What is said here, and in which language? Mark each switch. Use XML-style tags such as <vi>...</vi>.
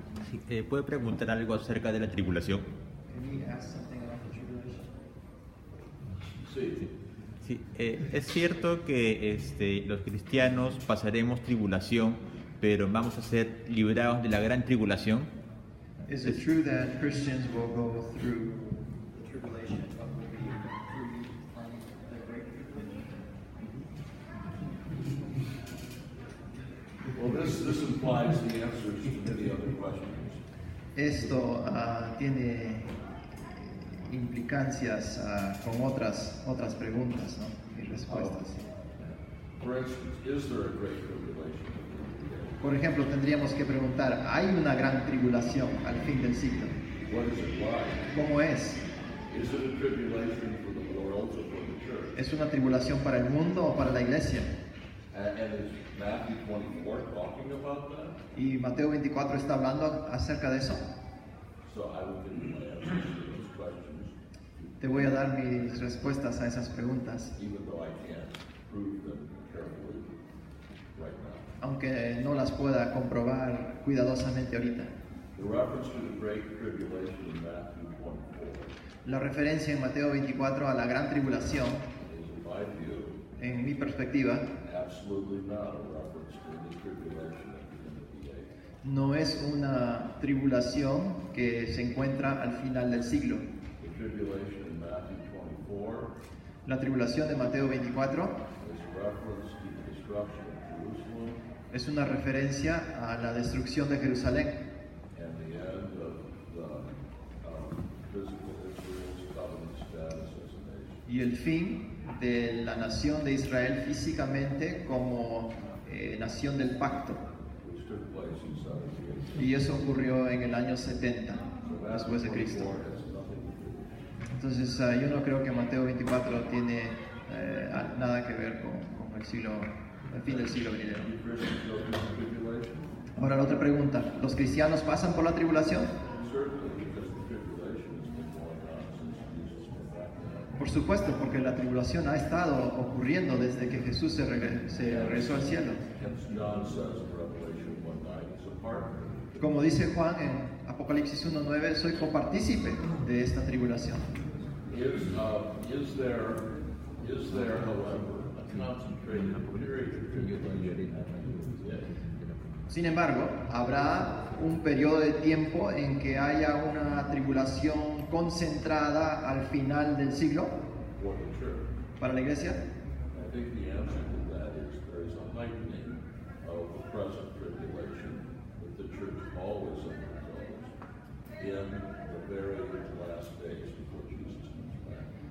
<es>Sí, ¿puede preguntar algo acerca de la tribulación?</es> <en>Can you ask something about the tribulation?</en> <es>Sí. Sí, es cierto que los cristianos pasaremos tribulación, pero vamos a ser librados de la gran tribulación.</es> <en>Is it true that Christians will go through the tribulation, but will be free from the great tribulation? Well, this implies the answers to many other questions.</en> <es>Esto tiene implicancias con otras preguntas, ¿no? Y respuestas.</es> <en>For instance, is there a great tribulation?</en> <es>Por ejemplo, tendríamos que preguntar, ¿hay una gran tribulación al fin del siglo?</es> <en>What is it like?</en> <es>¿Cómo es?</es> <en>Is it a tribulation for the world or for the church?</en> <es>¿Es una tribulación para el mundo o para la iglesia?</es> <en>And is Matthew 24 talking about that?</en> <es>Y Mateo 24 está hablando acerca de eso.</es> <en>So I will give you my answers to those questions,</en> <es>Te voy a dar mis respuestas a esas preguntas,</es> <en>even though I can't prove them carefully right now.</en> <es>aunque no las pueda comprobar cuidadosamente ahorita.</es> <en>The reference to the Great Tribulation in Matthew 24</en> <es>La referencia en Mateo 24 a la gran tribulación,</es> <en>is, in my view,</en> <es>en mi perspectiva,</es> <en>absolutely not a reference to the tribulation at the end of the age.</en> <es>no es una tribulación que se encuentra al final del siglo.</es> <en>The tribulation in Matthew 24</en> <es>La tribulación de Mateo 24</es> <en>is a reference to the destruction of Jerusalem</en> <es>es una referencia a la destrucción de Jerusalén</es> <en>and the end of the physical Israel's covenant status as a nation.</en> <es>y el fin de la nación de Israel físicamente como nación del pacto.</es> <en>Which took place in 70 AD.</en> <es>Y eso ocurrió en el año 70</es> <en>So</en> <es>después de</es> <en>Matthew</en> <es>Cristo.</es> <en>24 has nothing to do with it.</en> <es>Entonces yo no creo que Mateo 24 tiene nada que ver con el fin del siglo venidero.</es> <en>Do Christians go through the tribulation?</en> <es>Ahora la otra pregunta, ¿los cristianos pasan por la tribulación?</es> <en>Certainly, because the tribulation has been going on since Jesus went back to heaven.</en> <es>Por supuesto, porque la tribulación ha estado ocurriendo desde que Jesús se regresó al cielo.</es> <en>Hence, John says in Revelation 1:9, he's a partner.</en> <es>Como dice Juan en Apocalipsis 1:9, soy copartícipe de esta tribulación.</es> <en>Is there, however, a concentrated period of tribulation at the end of the day?</en> <es>Sin embargo, habrá un periodo de tiempo en que haya una tribulación concentrada al final del siglo</es> <en>For the church.</en> <es>para la iglesia.</es> <en>I think the answer to that is there is a heightening of the present tribulation that the church always undergoes in the very last days before Jesus comes back.</en>